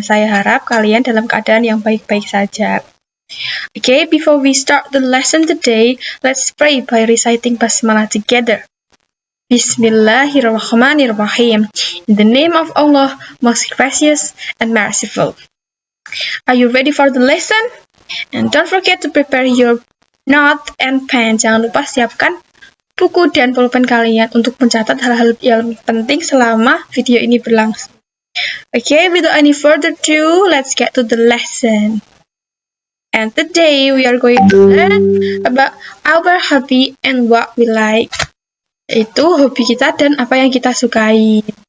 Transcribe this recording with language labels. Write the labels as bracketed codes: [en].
[id] Saya harap kalian dalam keadaan yang baik-baik saja. [en] Okay, before we start the lesson today, let's pray by reciting Basmalah together. Bismillahirrahmanirrahim. In the name of Allah, most gracious and merciful. Are you ready for the lesson? And don't forget to prepare your note and pen. [id] Jangan lupa siapkan buku dan pulpen kalian untuk mencatat hal-hal yang penting selama video ini berlangsung. [en] Okay, without any further ado, let's get to the lesson. And today we are going to learn about our hobby and what we like. [id] Itu hobi kita dan apa yang kita sukai.